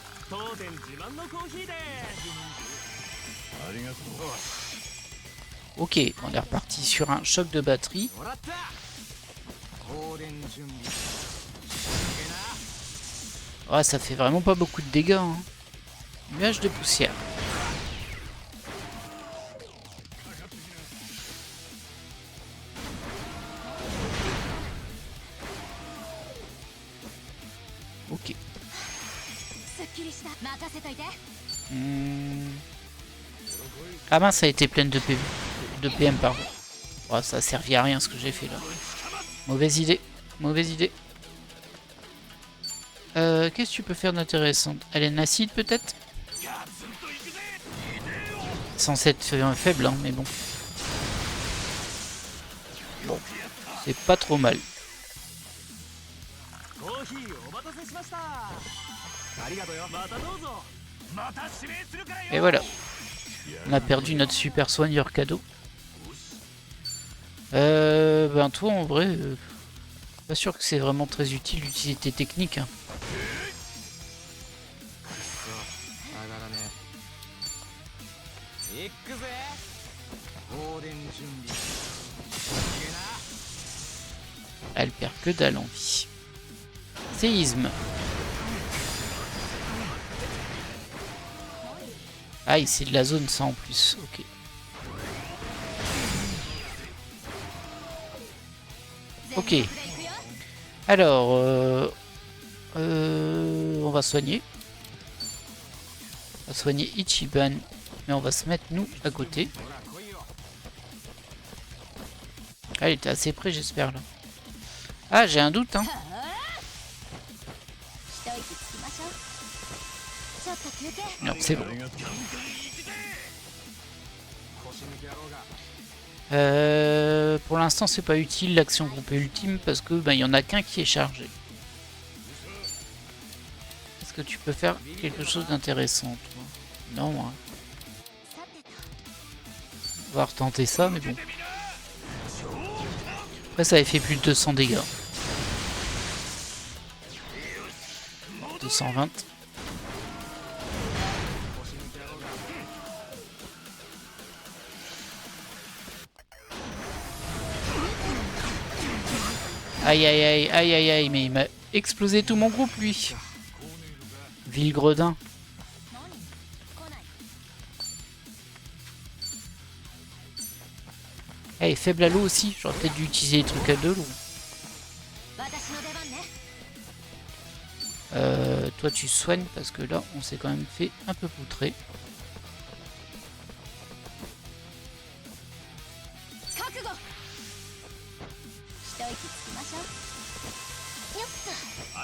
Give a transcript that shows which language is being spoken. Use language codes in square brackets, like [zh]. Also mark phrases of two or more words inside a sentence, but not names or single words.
[ja] 当店自慢のコーヒーでありがとう。 [fr] Ok, on est reparti sur un choc de batterie. [ja] もらった放電準備 [fr] Ouais, ça fait vraiment pas beaucoup de dégâts. Hein. Nuage de poussière. Ok. [ja] すっきりした任せといて [fr] Ah mince, ça a été pleine de, de PM, pardon. Oh, ça a servi à rien ce que j'ai fait là. Mauvaise idée. Mauvaise idée. Qu'est-ce que tu peux faire d'intéressant? Haleine acide peut-être? Censé être faible, hein, mais bon. Bon, c'est pas trop mal. [ja] コーヒーお待たせしましたありがとうよまたどうぞまた指名するからよ [fr] Et voilà. On a perdu notre super soigneur cadeau. Ben toi en vrai, pas sûr que c'est vraiment très utile d'utiliser tes techniques. Hein. [ja] 上がらねえ行くぜ放電準備いけな [fr] Elle perd que dalle en vie. Séisme. Ah, c'est de la zone ça en plus. Ok. Ok. Alors, on va soigner. On va soigner Ichiban. Mais on va se mettre nous à côté. Ah, il était assez près, j'espère là. Ah, j'ai un doute, hein. [ja] 一息つきましょうちょっと休憩 [fr] Non, c'est bon. [ja] ありがとう。腰抜き野郎が [fr] Pour l'instant, c'est pas utile l'action groupée ultime parce que ben, y en a qu'un qui est chargé. Est-ce que tu peux faire quelque chose d'intéressant, toi? Non, hein. [ja] さてと [fr] On va retenter ça, mais bon. Après, ça avait fait plus de 200 dégâts. 220. Aïe aïe aïe aïe aïe aïe, mais il m'a explosé tout mon groupe lui. Ville gredin. [ja] 何来ない [fr] Eh, faible à l'eau aussi, j'aurais peut-être dû utiliser les trucs à de l'eau. [ja] 私の出番ね [fr] Toi tu soignes parce que là on s'est quand même fait un peu poutrer. [ja] 覚悟一息つきましょうよっと